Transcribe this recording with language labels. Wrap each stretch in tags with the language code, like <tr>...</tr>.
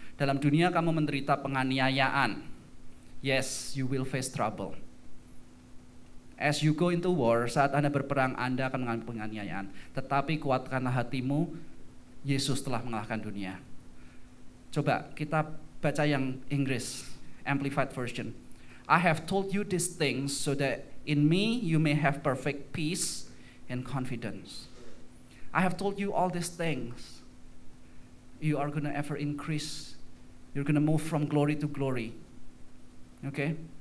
<id>Dalam dunia kamu menderita penganiayaan.</id> <en>Yes, you will face trouble. As you go into war,</en> <id>saat Anda berperang, Anda akan mengalami penganiayaan. Tetapi kuatkanlah hatimu, Yesus telah mengalahkan dunia. Coba kita baca yang Inggris, Amplified Version.</id> <en>I have told you these things so that in me you may have perfect peace and confidence. I have told you all these things. You are going to ever increase. You're going to move from glory to glory. Okay?</en>